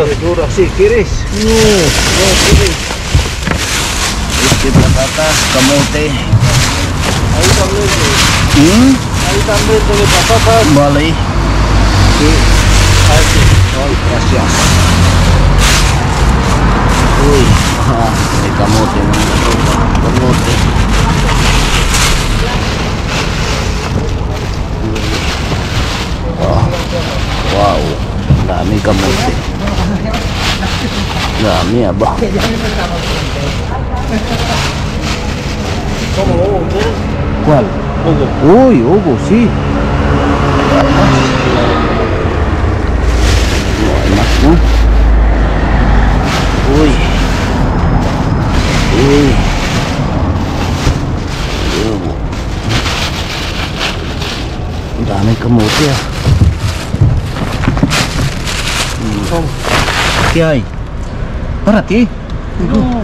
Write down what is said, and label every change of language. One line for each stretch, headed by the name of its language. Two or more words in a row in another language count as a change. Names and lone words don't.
Spanish: Verdura, sí, ¿quieres? No quieres. Patatas, camote. Ahí también. Ahí también tiene patatas. Vale. Sí. Aquí. Ay, gracias. Uy, hay camote, camote.
Filipino: Wow, dami kamote. Dami aba.
Spanish: ¿Cómo hubo? ¿Cuál? Hugo. Uy, Hugo, sí. No hay más, ¿no? Uy. Uy. Hugo.
Filipino: Dami kamote ah.
Spanish: ¿Qué hay? ¿Para ti? No.